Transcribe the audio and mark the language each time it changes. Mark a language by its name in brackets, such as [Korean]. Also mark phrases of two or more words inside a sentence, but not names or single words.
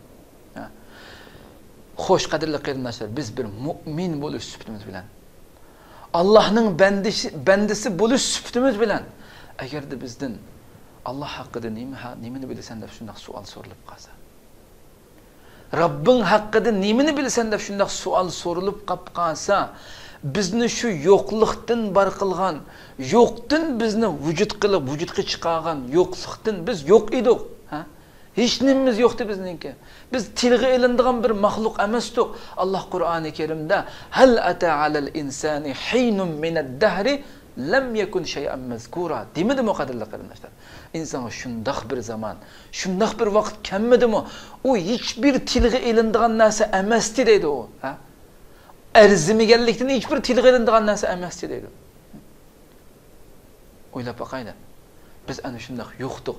[Uzbek] Xo'sh qadrli qarindoshlar, biz bir mu'min bo'lish sifatimiz bilan, Allohning bandasi bo'lish sifatimiz bilan agarda bizdan Alloh haqida nimani bilasan deb shunday savol so'rilib qolsa, Rabbing haqida nimani bilasan deb shunday savol so'rilib qolsa, bizni shu yo'qlikdan bar qilgan, yo'qdan bizni vujud qilib, vujudga chiqargan yo'qlikdan biz yo'q edik, ha? Hech nimamiz yo'qdi bizningki. Biz tilga ilindigan bir maxluq emasdik. Alloh Qur'oni Karimda [Arabic] هل أتى على الإنسان حين من الدهر لم يكن شيئا مذكورا [Uzbek] demidimi qadrli qarindoshlar? Inson shundoq bir zaman, shundoq bir vaqt kelmadimi? U hech bir tilga ilindigan narsa emasdi deydi u, ha? Arzimaganlikdan hech bir tilga ilindigan narsa emasdi deydi. O'ylab boqaylik. Biz ana shundoq yo'qdik.